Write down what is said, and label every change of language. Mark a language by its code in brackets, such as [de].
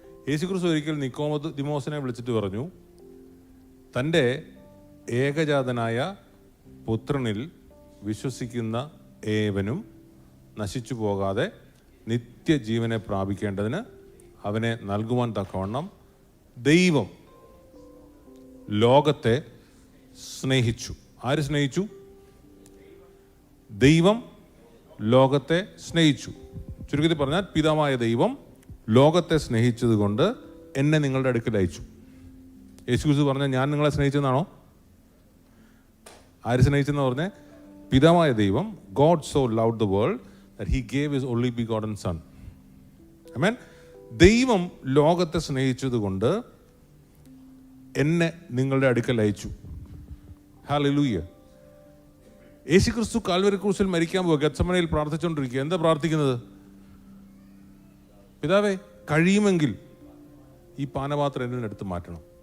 [ml] യേശു ക്രിസ്തു ഒരിക്കൽ നിക്കോദിമോസിനെ വിളിച്ചിട്ട് പറഞ്ഞു, തൻ്റെ ഏകജാതനായ പുത്രനിൽ വിശ്വസിക്കുന്ന ഏവനും നശിച്ചു പോകാതെ നിത്യജീവനെ പ്രാപിക്കേണ്ടതിന് അവനെ നൽകുവാൻ തക്കവണ്ണം ദൈവം ലോകത്തെ സ്നേഹിച്ചു. ആര് സ്നേഹിച്ചു? ദൈവം ലോകത്തെ സ്നേഹിച്ചു. ചുരുക്കത്തിൽ പറഞ്ഞാൽ പിതാവായ ദൈവം ലോകത്തെ സ്നേഹിച്ചത് കൊണ്ട് എന്നെ നിങ്ങളുടെ അടുക്കൽ അയച്ചു. യേശു ക്രിസ്തു പറഞ്ഞാൽ ഞാൻ നിങ്ങളെ സ്നേഹിച്ചെന്നാണോ? ആര് സ്നേഹിച്ചെന്ന് പറഞ്ഞേ? പിതാവായ ദൈവം. [en] God so loved the world that he gave his only begotten son. Amen. [ml] ദൈവം ലോകത്തെ സ്നേഹിച്ചത് കൊണ്ട് എന്നെ നിങ്ങളുടെ അടുക്കൽ അയച്ചു. ഹല്ലേലൂയ. യേശു ക്രിസ്തു കാൽവരി ക്രൂശിൽ മരിക്കാൻ പോകുക, ഗെത്സമനയിൽ പ്രാർത്ഥിച്ചുകൊണ്ടിരിക്കുക. എന്താ പ്രാർത്ഥിക്കുന്നത്? പിതാവേ, കഴിയുമെങ്കിൽ ഈ പാനപാത്രം എന്നിൽ എടുത്ത് മാറ്റണം.